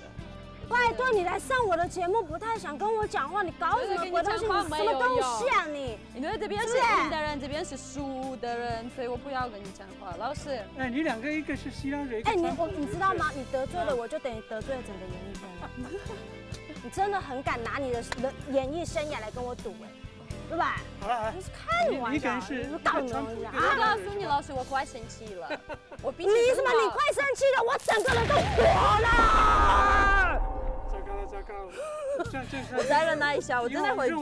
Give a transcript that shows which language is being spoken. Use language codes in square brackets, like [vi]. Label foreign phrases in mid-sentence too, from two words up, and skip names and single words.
[zh] 拜託你來上我的節目，不太想跟我講話，你搞什麼鬼東西？你什麼東西啊你？因為這邊是贏的人，這邊是輸的人，所以我不要跟你講話。老師，哎，你兩個一個是西洋人，一個哎，川普你知道嗎？你得罪了我，就等於得罪了整個演藝圈。你真的很敢拿你的演艺生涯来跟我赌哎，对吧？好了，你是开玩笑，你可能是搞你我告诉你，老师，我快生气了。我比你什么？你快生气了，我整个人都火了。糟糕了，我再忍耐一下，我真的会。